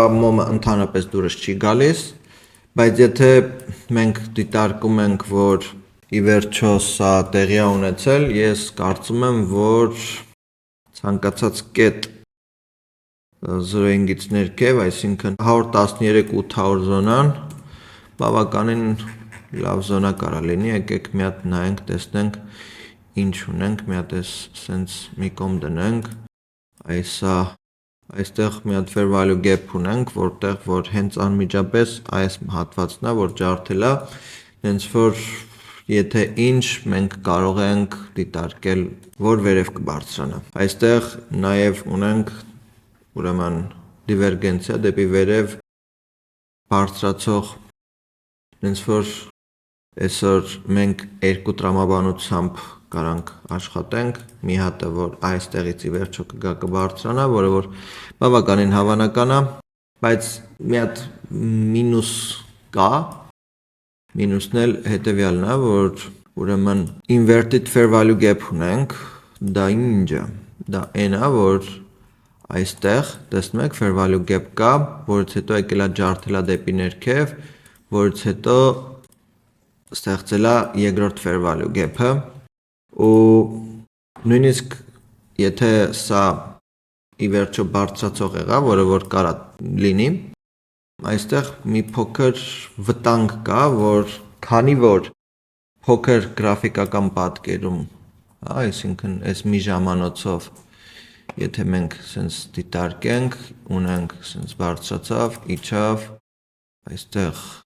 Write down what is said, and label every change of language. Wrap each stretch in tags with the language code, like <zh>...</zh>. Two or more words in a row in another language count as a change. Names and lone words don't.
<hy>մոմը ընդհանրապես դուրս չի գալիս, բայց եթե մենք դիտարկում ենք, որ ի վերջո սա տեղի է ունեցել, ես կարծում եմ, որ ցանկացած կետ 0.5-ից ներքև, այսինքն 113-800 զոնան բավականին լավ զոնա կարա լինի, եկեք մի հատ նայենք, տեսնենք ինչ ունենք, մի հատ սենց մի կողմ դնենք, այստեղ մի հատ</hy> <en>fair value gap</en> <hy>ունենք, որտեղ որ հենց անմիջապես այս հատվածն է, որ ջարդել է, հենց որ եթե ինչ մենք կարող ենք դիտարկել, որ վերև կբարձրանա։ Այստեղ նաև ունենք ուրեմն դիվերգենցիա դեպի վերև բարձրացող, հենց որ այսօր մենք երկու տրամաբանությամբ կարանք աշխատենք, մի հատը, որ այստեղից ի վերջո կգա կբարձրանա, որը որ բավականին հավանական է, բայց մի հատ մինուս կա, մինուսն էլ հետևյալն է, որ ուրեմն</hy> <en>inverted fair value gap</en> <hy>ունենք, դա ինչ է, դա այն է, որ այստեղ, տեսնում եք,</hy> <en>fair value gap</en> <hy>կա, որից հետո եկել է ջարդել է դեպի ներքև, որից հետո ստեղծել է երկրորդ</hy> <en>fair value gap-</en> <hy>ը ու նույնիսկ եթե սա ի վերջո բարձրացող եղա, որը որ կարա լինի, այստեղ մի փոքր վտանգ կա, որ քանի որ փոքր գրաֆիկական պատկերում, այսինքն այս մի ժամանոցով եթե մենք սենց դիտարկենք, ունենք սենց բարձրացավ, իջավ, այստեղ</hy>